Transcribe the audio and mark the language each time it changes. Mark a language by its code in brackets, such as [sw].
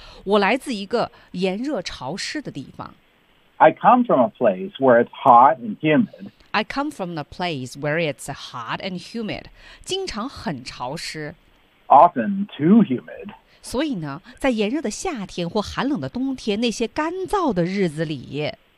[zh] 我来自一个炎热潮湿的地方。 [en] I come from a place where it's hot and humid. I come from a place where it's hot and humid. [zh] 经常很潮湿 [en] ，often too humid. [zh] 所以呢，在炎热的夏天或寒冷的冬天，那些干燥的日子里